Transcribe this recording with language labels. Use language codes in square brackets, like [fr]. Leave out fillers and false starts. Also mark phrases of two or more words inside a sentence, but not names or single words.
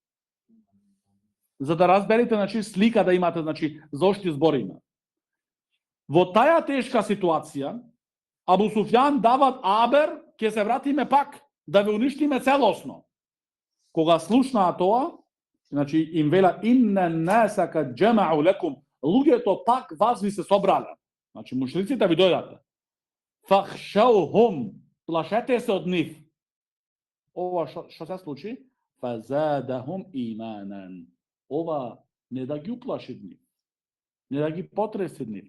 [mk] За да разберете, значи слика да имате, значи зошто збориме. Во таа тешка ситуација Абу Суфјан дават абер, ќе се вратиме пак да ве уништиме целосно. Кога слушнаа тоа, значи им вела [ar] إن الناس قد جمعوا لكم, [mk] луѓето пак вас ви се собрале. Значи мушриците ви дојдат. Фахшаухум, плашете се од нив. Ова што се случи? [ar] فزادهم إيمانا. [mk] Ова не да ги уплаши нив, не да ги потреси нив.